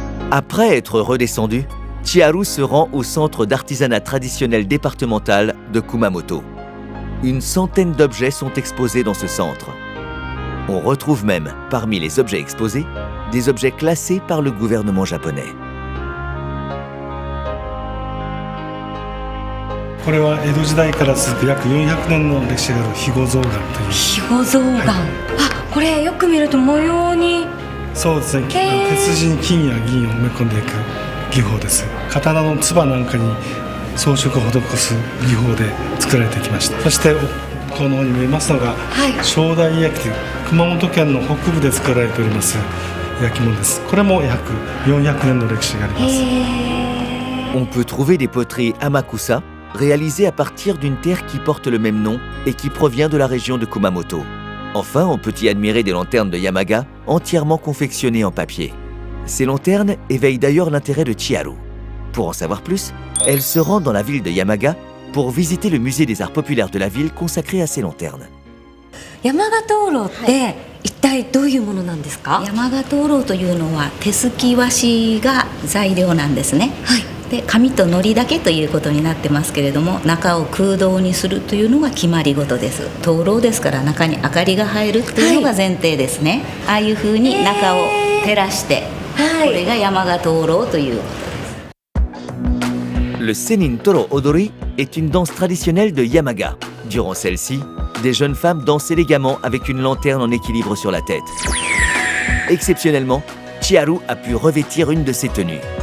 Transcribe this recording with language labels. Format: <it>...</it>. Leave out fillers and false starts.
<fr>Après être redescendu, Chiharu se rend au centre d'artisanat traditionnel départemental de Kumamoto. Une centaine d'objets sont exposés dans ce centre. On retrouve même, parmi les objets exposés, des objets classés par le gouvernement japonais.</fr> <ja>これは江戸時代から続く約400年の歴史がある肥後象がという肥後象が、これよく見ると模様に。そうですね、鉄地に金や銀を埋め込んでいく技法です。刀の鐔なんかに装飾を施す技法で作られてきました。そしてこの方に見えますのが、正代焼という熊本県の北部で作られております焼き物です。これも約400年の歴史があります。</ja> <fr>On peut trouver des poteries Amakusa réalisées à partir d'une terre qui porte le même nom et qui provient de la région de Kumamoto. Enfin, on peut y admirer des lanternes de Yamaga entièrement confectionnées en papier. Ces lanternes éveillent d'ailleurs l'intérêt de Chiharu. Pour en savoir plus, elle se rend dans la ville de Yamaga pour visiter le musée des arts populaires de la ville consacré à ces lanternes.</fr> <ja>山鹿灯籠って一体どういうものなんですか？山鹿灯籠というのは手すき和紙が材料なんですね。で紙と糊だけということになってますけれども、中を空洞にするというのが決まり事です。灯籠ですから中に明かりが入るっていうのが前提ですね。ああいうふうに中を照らして、これが山鹿灯籠という。</ja> <fr>Le Senin Toro Odori est une danse traditionnelle de Yamaga. Durant celle-ci, des jeunes femmes dansent élégamment avec une lanterne en équilibre sur la tête. Exceptionnellement, Chiharu a pu revêtir une de ces tenues.</fr>